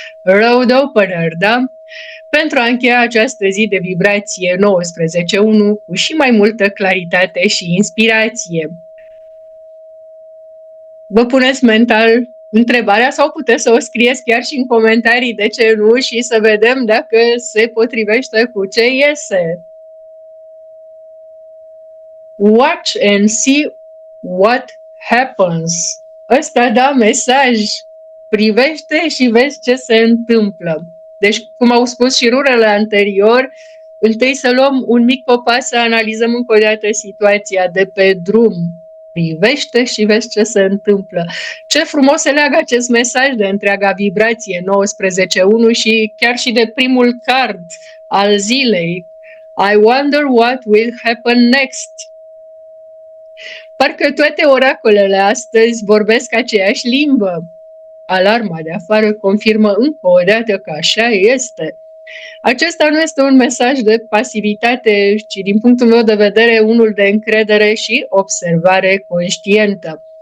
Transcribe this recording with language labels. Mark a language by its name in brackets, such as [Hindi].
[Romanian] Road opener, da? Pentru a încheia această zi de vibrație 19.1 cu și mai multă claritate și inspirație. Vă puneți mental întrebarea sau puteți să o scrieți chiar și în comentarii, de ce nu, și să vedem dacă se potrivește cu ce iese. [English] Watch and see what happens. [Romanian] Ăsta da mesaj. Privește și vezi ce se întâmplă. Deci, cum au spus și rurele anterior, întâi să luăm un mic popas, să analizăm încă o dată situația de pe drum. Privește și vezi ce se întâmplă. Ce frumos se leagă acest mesaj de întreaga vibrație 19.1 și chiar și de primul card al zilei. [English] I wonder what will happen next. [Romanian] Parcă toate oracolele astăzi vorbesc aceeași limbă. Alarma de afară confirmă încă o dată că așa este. Acesta nu este un mesaj de pasivitate, ci din punctul meu de vedere unul de încredere și observare conștientă.